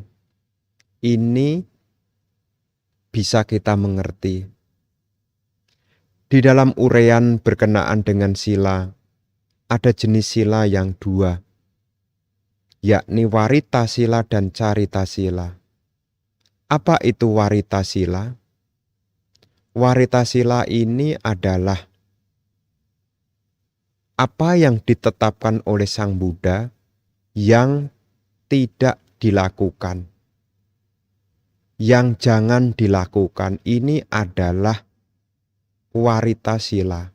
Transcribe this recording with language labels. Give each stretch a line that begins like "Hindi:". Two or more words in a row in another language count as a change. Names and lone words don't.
Indonesian: Ini bisa kita mengerti. Di dalam uraian berkenaan dengan sila, ada jenis sila yang dua, yakni
Pali: warita sila
Indonesian: dan
Pali: carita sila.
Indonesian: Apa itu
Pali: warita sila? Warita sila
Indonesian: ini adalah apa yang ditetapkan oleh Sang Buddha yang tidak dilakukan. Yang jangan dilakukan ini adalah
Pali: warita sila.